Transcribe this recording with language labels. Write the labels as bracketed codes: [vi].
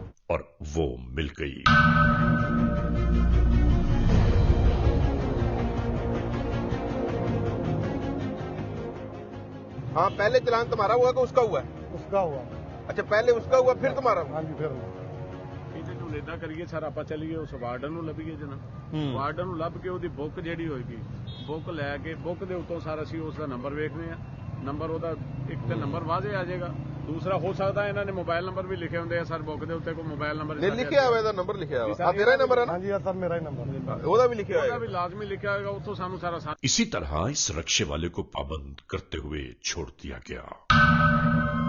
[hi] और वो मिल गई। हाँ, पहले चलान तुम्हारा हुआ कि उसका हुआ? उसका हुआ। अच्छा, पहले उसका हुआ फिर तुम्हारा? हाँ जी, फिर [pa] ਇਦਾਂ ਕਰੀਏ ਸਰ, ਆਪਾਂ ਚੱਲੀਏ ਉਸ ਵਾਰਡਨ ਨੂੰ ਲੱਭੀਏ ਜਨਾਬ। ਵਾਰਡਨ ਨੂੰ ਲੱਭ ਕੇ ਉਹਦੀ ਬੁੱਕ ਜਿਹੜੀ ਹੋਏਗੀ, ਬੁੱਕ ਲੈ ਕੇ ਬੁੱਕ ਦੇ ਉੱਤੋਂ ਸਾਰਾ ਅਸੀਂ ਉਸ ਦਾ ਨੰਬਰ ਵੇਖਦੇ ਆ। ਨੰਬਰ ਉਹਦਾ ਇੱਕ ਤੇ ਨੰਬਰ ਵਾਜ਼ੇ ਆ ਜਾਏਗਾ, ਦੂਸਰਾ ਹੋ ਸਕਦਾ ਇਹਨਾਂ ਨੇ ਮੋਬਾਈਲ ਨੰਬਰ ਵੀ ਲਿਖੇ ਹੁੰਦੇ ਆ ਸਰ ਬੁੱਕ ਦੇ ਉੱਤੇ, ਕੋਈ ਮੋਬਾਈਲ ਨੰਬਰ ਨਹੀਂ ਲਿਖਿਆ ਹੋਇਆ, ਇਹਦਾ ਨੰਬਰ ਲਿਖਿਆ ਹੋਇਆ। ਆ ਤੇਰਾ ਹੀ ਨੰਬਰ ਹੈ ਨਾ? [hi] हाँ जी सर, मेरा ही नंबर। [pa] ਉਹਦਾ ਵੀ ਲਿਖਿਆ ਹੋਇਆ? ਉਹਦਾ ਵੀ ਲਾਜ਼ਮੀ ਲਿਖਿਆ ਹੋਏਗਾ, ਉੱਥੋਂ ਸਾਨੂੰ ਸਾਰਾ। [hi] इसी तरह इस रक्शे वाले को पाबंद करते हुए छोड़ दिया गया।